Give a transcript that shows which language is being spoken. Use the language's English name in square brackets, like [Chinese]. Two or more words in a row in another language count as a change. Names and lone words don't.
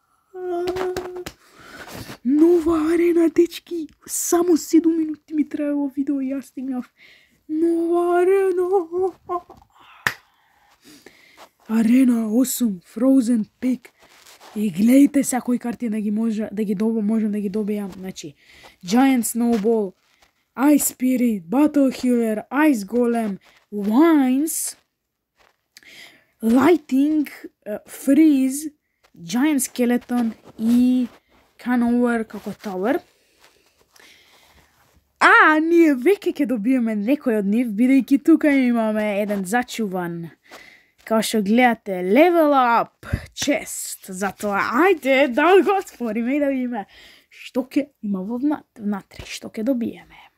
[Macedonian] Нова арена, дечки. Само 7 минути ми трае ово видео и јас стигнав нова арена. Арена 8, Frozen Peak. И гледайте сега кои карти можем да ги добијам. Значи, Giant Snowball, Ice Spirit, Battle Healer, Ice Golem, Wines, Lighting, Freeze, Giant Skeleton и Canover како Tower. Ние веќе ќе добиеме некој од нив, бидејќи тука имаме еден зачуван. Као што гледате, Level Up Chest. Затоа, ајде да го отвориме и да видиме што ќе има внатре, што ќе добиеме.